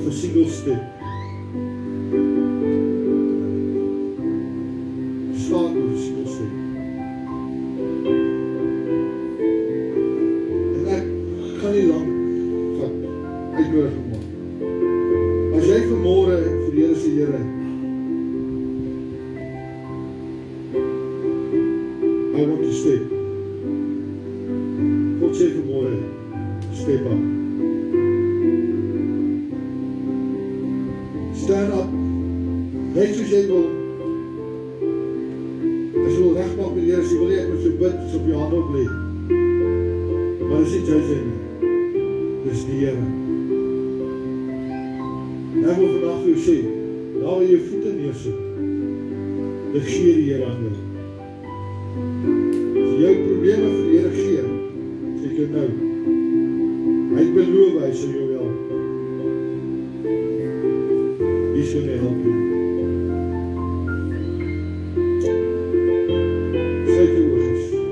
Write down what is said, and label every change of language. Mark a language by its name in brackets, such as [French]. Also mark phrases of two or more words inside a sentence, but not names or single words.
[English] single step. Start with a single step. [Afrikaans] En ek gaan nie lang van uitnodiging maak. As jy vanmôre vir die Here sê, Here, [English] I want to step. [Afrikaans] God sê vanmôre, [English] step up. Stand up. [Afrikaans] Net soos jy wil. As jy wil regmaak met die Here, as jy wil ek moet so bid, so op jou hande op lê. Maar dis nie jy sê nie. Dis die Here. En ek wil vandag vir jou sê, daar waar jy voete neersit, dit gee die Here aan jou. As jy jou probleme vir die Here gee, sê ek jou nou, hy beloof, hy sal jou help. [English] He's going to help you. [Afrikaans] Sluit jou oogjes.